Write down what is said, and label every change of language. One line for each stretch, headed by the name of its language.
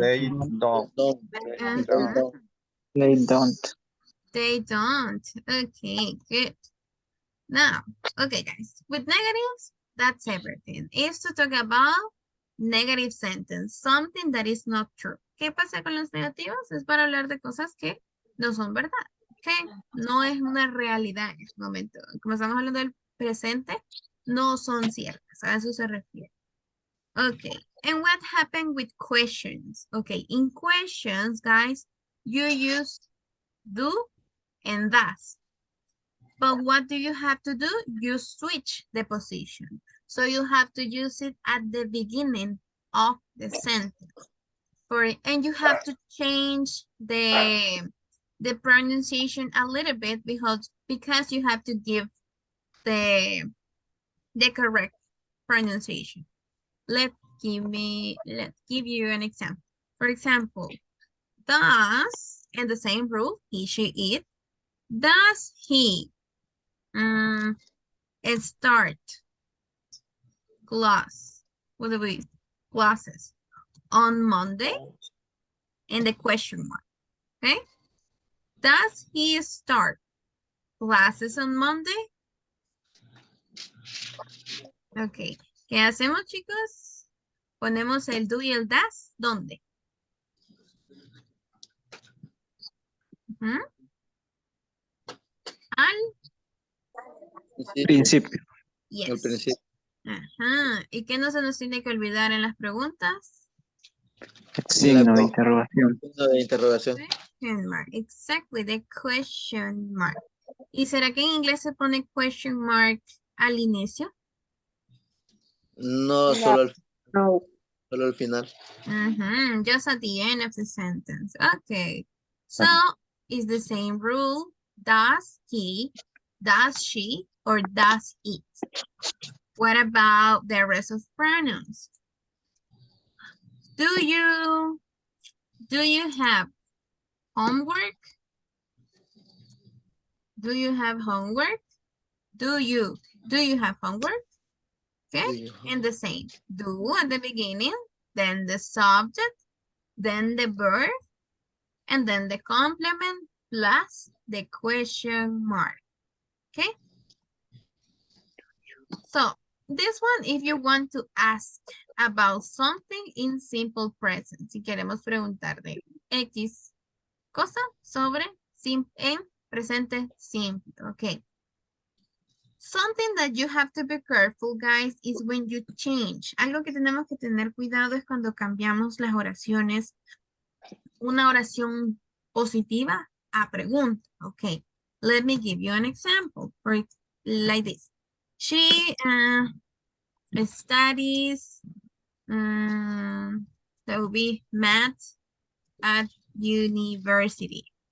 English: they don't. Don't. Uh-huh. Don't. they don't. They don't. Okay, good. Now, okay, guys, with negatives, that's everything. Is to talk about negative sentence, something that is not true.
Spanish: ¿Qué pasa con los negativos? Es para hablar de cosas que no son verdad, que no es una realidad en este momento. Como estamos hablando del presente, no son ciertas, a eso se refiere.
English: Okay, and what happened with questions? Okay, in questions, guys, you use do and does. But what do you have to do? You switch the position. So you have to use it at the beginning of the sentence. And you have to change the pronunciation a little bit because you have to give the correct pronunciation. Let's give you an example. For example, does, and the same rule, he, she, it. Does he start class, classes on Monday? And the question mark, okay? Does he start classes on Monday?
Spanish: Ok, ¿qué hacemos, chicos? Ponemos el do y el does, ¿dónde? Al Principio.
English: yes.
Spanish: Al principio. Ajá. ¿Y qué no se nos tiene que olvidar en las preguntas? Signo de interrogación. Signo de interrogación.
English: Question mark. Exactly, the question mark.
Spanish: ¿Y será que en inglés se pone question mark al inicio? No, solo al, No. solo al final.
English: Just at the end of the sentence. Okay. So, it's the same rule. Does he, does she, or does it? What about the rest of pronouns? Do you have homework? Do you have homework? Do you have homework? Okay, and the same. Do at the beginning, then the subject, then the verb, and then the complement plus the question mark. Okay? So, this one, if you want to ask about something in simple present, si queremos preguntar de X cosa sobre en presente simple, okay. Something that you have to be careful, guys, is when you change.
Spanish: Algo que tenemos que tener cuidado es cuando cambiamos las oraciones, una oración positiva a pregunta, okay.
English: Let me give you an example, like this. She studies, that will be math at university.